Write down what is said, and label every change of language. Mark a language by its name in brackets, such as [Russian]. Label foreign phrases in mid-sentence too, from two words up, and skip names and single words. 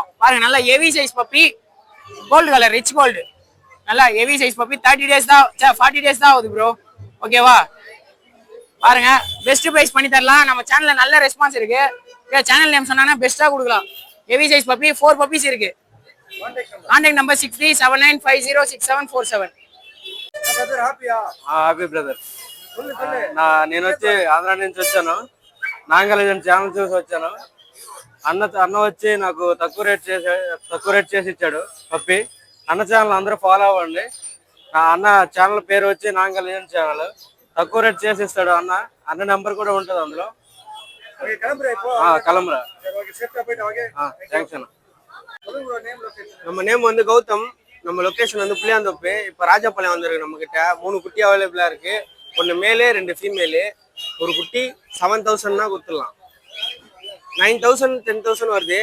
[Tamil] பாருங்க, நல்லா [English] heavy size puppy, gold colour, rich gold, [Tamil] நல்லா [English] heavy size puppy. [Tamil] 30 days தான் 40 days தான் ஆகுது ப்ரோ. ஓகேவா? பாருங்க, [English] best price [Tamil] பண்ணி தரலாம். நம்ம சேனல்ல நல்ல ரெஸ்பான்ஸ் இருக்கு. [English] channel name [Tamil] சொன்னாங்கன்னா பெஸ்டா கொடுக்கலாம். [English] heavy size puppy [Tamil] 4 பப்பீஸ் இருக்கு. [English] contact number [Tamil] 6379506747. [English] happy brother. [Telugu] నేను వచ్చి ఆంధ్ర నుంచి వచ్చాను. నాంగల్ ఛానల్ చూసి వచ్చాను. అన్న వచ్చి నాకు తక్కువ రేట్ చేసి ఇచ్చాడు పప్పి. అన్న ఛానల్ అందరూ ఫాలో అవ్వండి. అన్న ఛానల్ పేరు వచ్చి నాంగల్ ఛానల్. తక్కువ రేట్ చేసి ఇస్తాడు అన్న నెంబర్ కూడా ఉంటుంది అందులో. [Tamil] கிளம்புறேன். தேங்க்ஸ் அண்ணா. நம்ம நேம் வந்து கௌதம். நம்ம லொகேஷன் வந்து புளியாந்தோப்பு. இப்போ ராஜபாளையம் வந்திருக்கு நம்ம கிட்ட 3 குட்டி அவைலபிளா இருக்கு. ஒன்று மேலு 2 ஃபீமேலு. ஒரு குட்டி 7000 தான் கொடுத்துடலாம். 9000 10,000 வருது.